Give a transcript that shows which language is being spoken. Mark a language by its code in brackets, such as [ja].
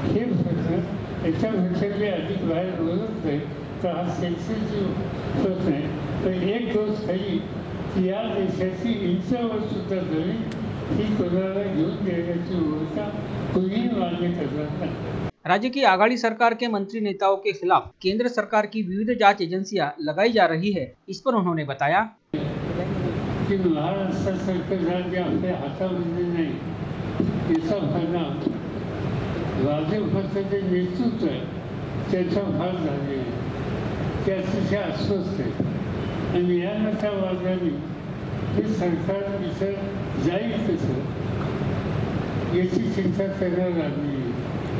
[mr] हे प्रश्न याच्यापेक्षा मी अधिक बाहेर बोलत नाही, तर हा सेन्सिटिव्ह प्रश्न आहे, पण एक गोष्ट खरी की या देशाची इंचावर सुद्धा जमीन ही कोणाला घेऊन देण्याची भूमिका कोणीही मान्य करणार नाही। [hi] राज्य की आघाड़ी सरकार के मंत्री नेताओं के खिलाफ केंद्र सरकार की विविध जांच एजेंसियां लगाई जा रही है। इस पर उन्होंने बताया कि [mr] महाराष्ट्र सरकार जे आपल्या हातामध्ये नाही, याचा परिणाम भाजपचं जे नेतृत्व आहे त्याचा फार झाले आहे, ते अतिशय अस्वस्थ आहे, आणि या नका मार्गाने हे सरकार इथं जाईल कसं याची चिंता करायला लागली आहे।